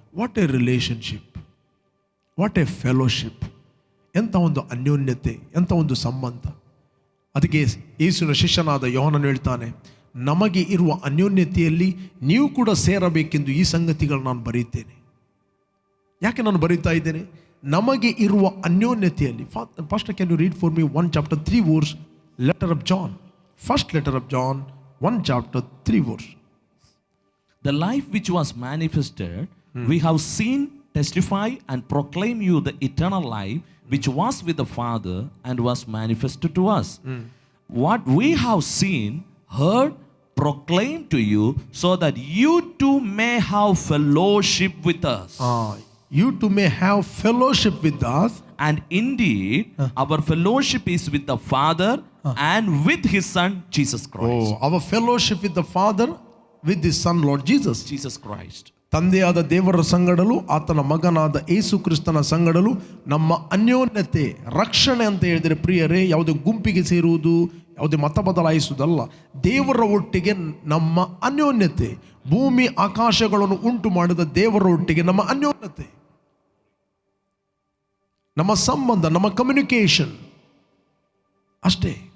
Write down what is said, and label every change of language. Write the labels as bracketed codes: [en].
[en] What a relationship, what a fellowship! [kn] ಎಂಥ ಒಂದು ಅನ್ಯೋನ್ಯತೆ, ಎಂಥ ಒಂದು ಸಂಬಂಧ! ಅದಕ್ಕೆ ಯೇಸುವಿನ ಶಿಷ್ಯನಾದ ಯೋಹಾನನು ಹೇಳ್ತಾನೆ, ನಮಗೆ ಇರುವ ಅನ್ಯೋನ್ಯತೆಯಲ್ಲಿ ನೀವು ಕೂಡ ಸೇರಬೇಕೆಂದು ಈ ಸಂಗತಿಗಳು ನಾನು ಬರೀತೇನೆ. ಯಾಕೆ ನಾನು ಬರೀತಾ ಇದ್ದೇನೆ? ನಮಗೆ ಇರುವ ಅನ್ಯೋನ್ಯತೆಯಲ್ಲಿ. [en] First can you read for me 1 chapter 3 verse, letter of John, first letter of John, 1 chapter 3 verse. The life which was manifested, we have seen, testify and proclaim you the eternal life which was with the Father and was manifested to us. What we have seen, heard, proclaimed to you, so that you too may have fellowship with us. You too may have fellowship with us. And indeed, our fellowship is with the Father and with His Son, Jesus Christ. Our fellowship with the Father, with His Son, Lord Jesus. Jesus Christ. [kn] ತಂದೆಯಾದ ದೇವರ ಸಂಗಡಲು ಆತನ ಮಗನಾದ ಯೇಸು ಕ್ರಿಸ್ತನ ಸಂಗಡಲು ನಮ್ಮ ಅನ್ಯೋನ್ಯತೆ, ರಕ್ಷಣೆ ಅಂತ ಹೇಳಿದರೆ ಪ್ರಿಯರೇ, ಯಾವುದೇ ಗುಂಪಿಗೆ ಸೇರುವುದು, ಯಾವುದೇ ಮತ ಬದಲಾಯಿಸುವುದಲ್ಲ. ದೇವರ ಒಟ್ಟಿಗೆ ನಮ್ಮ ಅನ್ಯೋನ್ಯತೆ, ಭೂಮಿ ಆಕಾಶಗಳನ್ನು ಉಂಟು ಮಾಡಿದ ದೇವರ ಒಟ್ಟಿಗೆ ನಮ್ಮ ಅನ್ಯೋನ್ಯತೆ, ನಮ್ಮ ಸಂಬಂಧ, ನಮ್ಮ ಕಮ್ಯುನಿಕೇಶನ್ ಅಷ್ಟೇ.